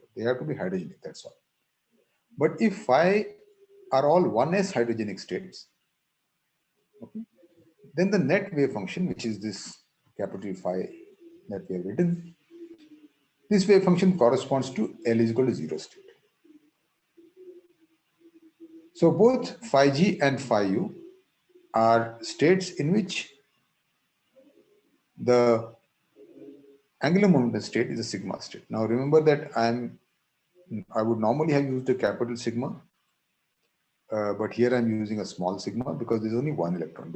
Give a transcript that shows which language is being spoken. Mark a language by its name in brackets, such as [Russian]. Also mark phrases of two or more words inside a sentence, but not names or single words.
[English] They have to be hydrogenic, that's all. But if phi are all 1s hydrogenic states, okay, then the net wave function, which is this capital phi that we have written, this wave function corresponds to L is equal to 0 state. So both phi g and phi u are states in which the angular momentum state is a sigma state. Now remember that I would normally have used a capital sigma, but here I'm using a small sigma because there's only one electron.